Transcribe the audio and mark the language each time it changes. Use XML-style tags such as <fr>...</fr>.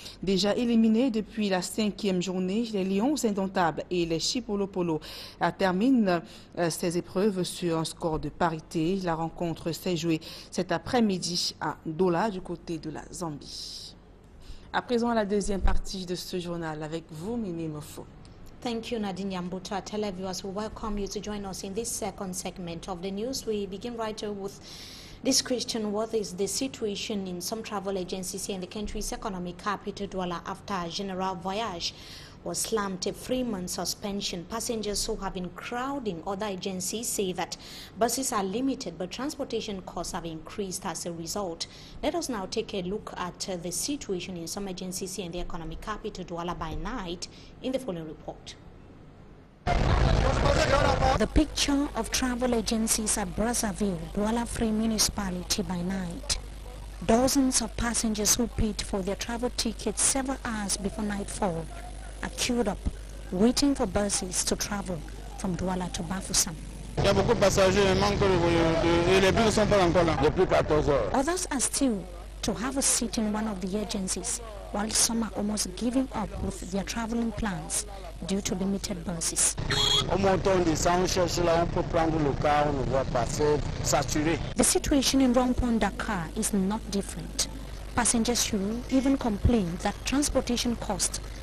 <fr>Déjà éliminés depuis la 5e journée, les Lions indomptables et les Chipolopolo terminent ces épreuves sur un score de parité. La rencontre s'est jouée cet après-midi à Douala du côté de la Zambie. À présent, la deuxième partie de ce journal avec vous, Mimi Mofo.</fr> <en>Thank you, Nadine Yambuto. Our televiewers, we welcome you to join us in this second segment of the news. We begin right with this question: what is the situation in some travel agencies here in the country's economic capital, Douala, after a general voyage was slammed a 3-month suspension? Passengers who have been crowding other agencies say that buses are limited, but transportation costs have increased as a result. Let us now take a look at the situation in some agencies here in the economic capital, Douala, by night in the following report. The picture of travel agencies at Brazzaville, Douala Free Municipality by night. Dozens of passengers who paid for their travel tickets several hours before nightfall are queued up, waiting for buses to travel from Douala to Bafoussam.</en> <fr>Il y a beaucoup de passagers, il manque et les bus ne sont pas encore là. Depuis 14 heures.</fr> <en>Others are still to have a seat in one of the agencies, while some are almost giving up with their traveling plans due to limited buses. The situation in Rompon, Dakar is not different. Passengers who even complain that transportation costs</en>